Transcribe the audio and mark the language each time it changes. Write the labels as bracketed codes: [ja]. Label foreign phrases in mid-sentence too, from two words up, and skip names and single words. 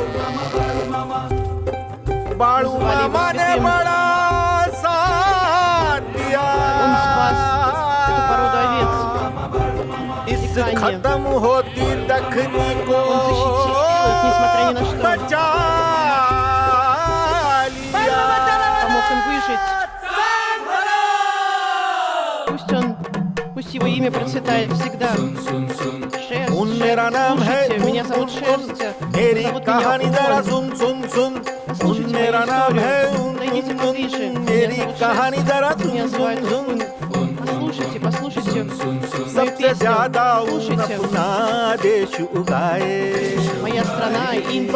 [hi] बाड़ू मामा ने बड़ा साथ दिया, इस खत्म होती दखनी को बचा लिया। [ru] Пусть его имя процветает всегда. [hi] उन मेरा नाम है, [ru] меня зовут Шерсть. [hi] मेरी कहानी जरा सुन सुन सुन। उन मेरा नाम है, मेरी कहानी जरा सुन सुन सुन। [ru] Послушайте, послушайте. [hi] सबसे ज्यादा अपना देश उगाए, [ru] Моя страна, Индия,